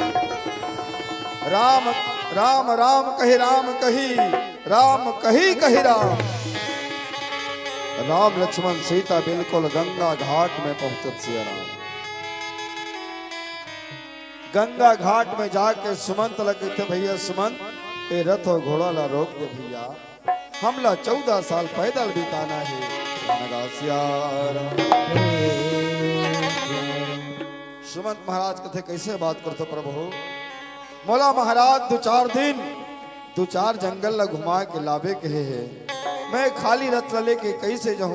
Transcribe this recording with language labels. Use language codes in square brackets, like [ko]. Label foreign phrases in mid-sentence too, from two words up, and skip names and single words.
[hne] राम राम राम कही राम कही, राम कही कही राम। राम लक्ष्मण सीता बिल्कुल गंगा घाट में पहुंचत सिया राम। गंगा घाट में जाके सुमंत लगे थे, भैया सुमंत ये रथ और घोड़ा ला रोक दे भैया, हमला 14 साल पैदल बिताना है। सुमंत महाराज कथे कैसे बात करते प्रभु, मोला महाराज 2-4 दिन 2-4 जंगल ला घुमा के लाभे कहे है, मैं खाली रथ लेके कैसे जाऊं।